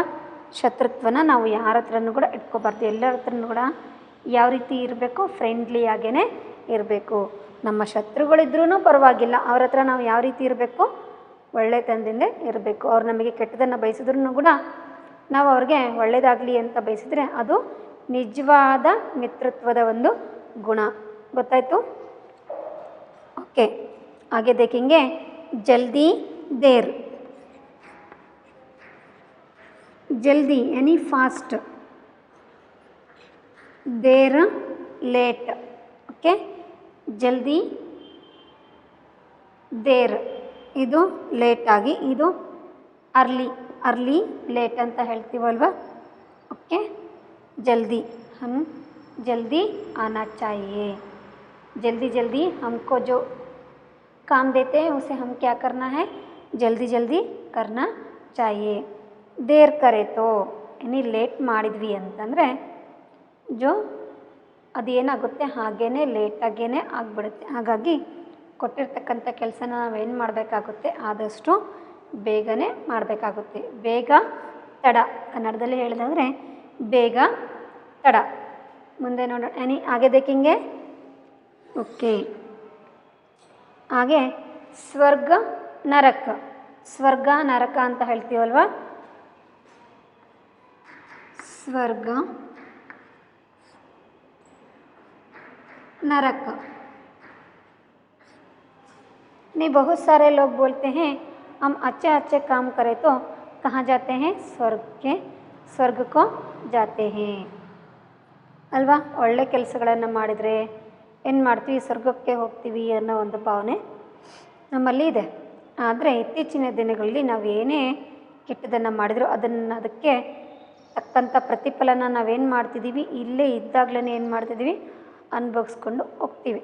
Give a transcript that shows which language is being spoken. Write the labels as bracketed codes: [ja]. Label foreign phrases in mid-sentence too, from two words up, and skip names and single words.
[kn] ಶತ್ರುತ್ವನ ನಾವು ಯಾರ ಹತ್ರನೂ ಕೂಡ ಇಟ್ಕೋಬಾರ್ದು. ಎಲ್ಲರ ಹತ್ರನೂ ಕೂಡ ಯಾವ ರೀತಿ ಇರಬೇಕು, ಫ್ರೆಂಡ್ಲಿ ಆಗೇ ಇರಬೇಕು. ನಮ್ಮ ಶತ್ರುಗಳಿದ್ರೂ ಪರವಾಗಿಲ್ಲ, ಅವ್ರ ಹತ್ರ ನಾವು ಯಾವ ರೀತಿ ಇರಬೇಕು, ಒಳ್ಳೆತನದಿಂದ ಇರಬೇಕು. ಅವ್ರು ನಮಗೆ ಕೆಟ್ಟದನ್ನು ಬಯಸಿದ್ರೂ ಕೂಡ ನಾವು ಅವ್ರಿಗೆ ಒಳ್ಳೆಯದಾಗಲಿ ಅಂತ ಬಯಸಿದ್ರೆ ಅದು ನಿಜವಾದ ಮಿತ್ರತ್ವದ ಒಂದು ಗುಣ. ಗೊತ್ತಾಯಿತು. [hi] ओके, आगे देखेंगे जल्दी देर. जल्दी यानी फास्ट, देर लेट. [kn] ओके, [hi] जल्दी देर [kn] ಇದು ಲೇಟ್ ಆಗಿ, ಇದು [en] early late [kn] ಅಂತ ಹೇಳ್ತೀವಲ್ವಾ. [hi] ओके, जल्दी, हम जल्दी आना चाहिए. जल्दी हमको जो काम देते हैं उसे हम क्या करना है, जल्दी करना चाहिए. देर करे तो यानी [kn] ಲೇಟ್ ಮಾಡಿದ್ವಿ ಅಂತಂದರೆ ಜೋ ಅದೇನಾಗುತ್ತೆ ಹಾಗೇ ಲೇಟಾಗೇ ಆಗಿಬಿಡುತ್ತೆ. ಹಾಗಾಗಿ ಕೊಟ್ಟಿರ್ತಕ್ಕಂಥ ಕೆಲಸನ ನಾವೇನು ಮಾಡಬೇಕಾಗುತ್ತೆ, ಆದಷ್ಟು ಬೇಗನೆ ಮಾಡಬೇಕಾಗುತ್ತೆ. ಬೇಗ ತಡ, ಕನ್ನಡದಲ್ಲಿ ಹೇಳಿದ್ರೆ ಬೇಗ ತಡ. ಮುಂದೆ ನೋಡೋಣ, [hi] यानी आगे देखेंगे. ओके, [kn] ಹಾಗೆ ಸ್ವರ್ಗ ನರಕ, ಸ್ವರ್ಗ ನರಕ ಅಂತ ಹೇಳ್ತೀವಲ್ವ. ಸ್ವರ್ಗ नरक. [hi] नहीं, बहुत सारे लोग बोलते हैं हम अच्छे काम करें तो कहाँ जाते हैं, स्वर्ग को जाते हैं ಅಲ್ವಾ. [kn] ಒಳ್ಳೆ ಕೆಲಸಗಳನ್ನು ಮಾಡಿದರೆ ಏನು ಮಾಡ್ತೀವಿ, ಸ್ವರ್ಗಕ್ಕೆ ಹೋಗ್ತೀವಿ ಅನ್ನೋ ಒಂದು ಭಾವನೆ ನಮ್ಮಲ್ಲಿ ಇದೆ. ಆದರೆ ಇತ್ತೀಚಿನ ದಿನಗಳಲ್ಲಿ ನಾವು ಏನೇ ಕೆಟ್ಟದನ್ನು ಮಾಡಿದರೂ ಅದಕ್ಕೆ ತಕ್ಕಂಥ ಪ್ರತಿಫಲನ ನಾವೇನು ಮಾಡ್ತಿದ್ದೀವಿ, ಇಲ್ಲೇ ಇದ್ದಾಗಲೇ ಏನು ಮಾಡ್ತಿದ್ದೀವಿ, ಅನುಭವಿಸ್ಕೊಂಡು ಹೋಗ್ತೀವಿ.